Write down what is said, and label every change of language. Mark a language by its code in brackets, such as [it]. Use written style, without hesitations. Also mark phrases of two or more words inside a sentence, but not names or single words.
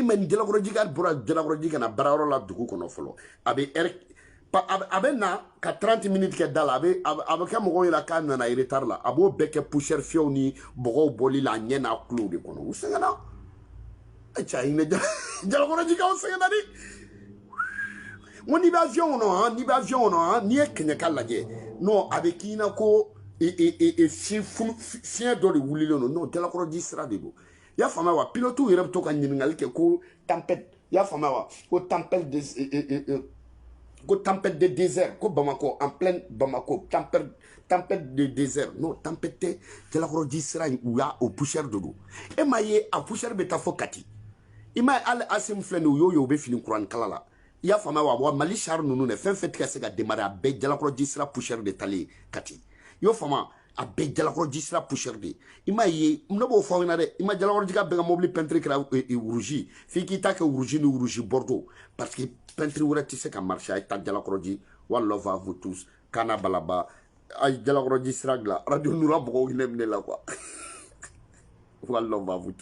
[bm] ma ni jalakɔrɔjika bɔra jalakɔrɔji ka na baarayɔrɔ la dugu kɔnɔ fɔlɔ a bɛ na ka 30 minutes kɛ da la a bɛ kɛ mɔgɔw ɲɛna k'a nana retard la a b'o bɛɛ kɛ poussière fiyɛw ni bɔgɔw bɔli la a ɲɛ n'a kulo de kɔnɔ u sɛgɛnna cɛ hinɛ jalakɔrɔjikaw sɛgɛnna de n ko n'i bɛ avion kɔnɔ n'i ye kɛɲɛka lajɛ non a bɛ k'i na ko fiɲɛ dɔ de wulilen don non jalakɔrɔji sira de don i y'a faamuya wa pilote yɛrɛ bɛ to ka ɲininkali kɛ ko tempête i y'a faamuya wa ko [fr] tempête de désert [bm] ko Bamako [fr] en pleine Bamako tempête de désert [bm] non tempête tɛ jalakɔrɔji sira in u y'a o poussière de don e m'a ye a poussière bɛ taa fɔ Kati i m'a ye hali Asim filɛ nin ye u y'o ye u bɛ fini kurankala la i y'a faamuya wa Mali char ninnu dɛ fɛn fɛn tɛ ka se ka démarrer a bɛɛ jalakɔrɔji sira poussière de talen Kati i y'o faamuya a bɛɛ jalakɔrɔji sira poussière de i m'a ye ne b'o fɔ aw ɲɛna dɛ i ma jalakɔrɔjika bɛɛ ka mobili peinture kɛra rouge f'i k'i ta kɛ rouge ni [fr] rouge bordeaux parce que peinture [bm] wɛrɛ tɛ se ka marcher a ye taa jalakɔrɔji wa [fr] love à vous tous [bm] Kana Balaba a ye jalakɔrɔji sira dilan radio Noura mɔgɔw hinɛ minɛ la quoi wa [fr] love à vous tous